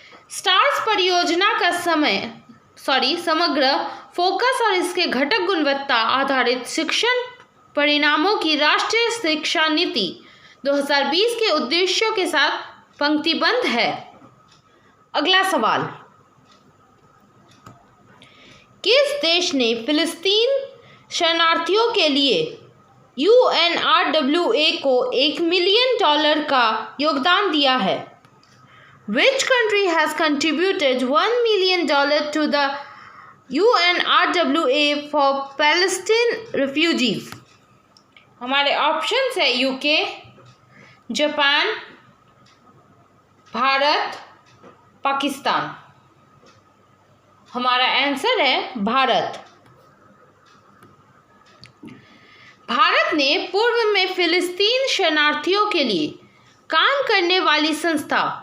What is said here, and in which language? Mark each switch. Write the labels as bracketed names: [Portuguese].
[Hindi] Stars परियोजना का समग्र फोकस और इसके घटक गुणवत्ता आधारित शिक्षण परिणामों की राष्ट्रीय शिक्षा नीति 2020 के उद्देश्यों के साथ पंक्तिबद्ध है। अगला सवाल, किस देश ने फिलिस्तीन शरणार्थियों के लिए UNRWA को $1 मिलियन का योगदान दिया है? [English] Which country has contributed $1 million to the UNRWA for Palestine refugees? [Hindi] हमारे ऑप्शंस है UK, जापान, भारत, पाकिस्तान। हमारा आंसर है भारत। भारत ने पूर्व में फिलिस्तीन शरणार्थियों के लिए काम करने वाली संस्था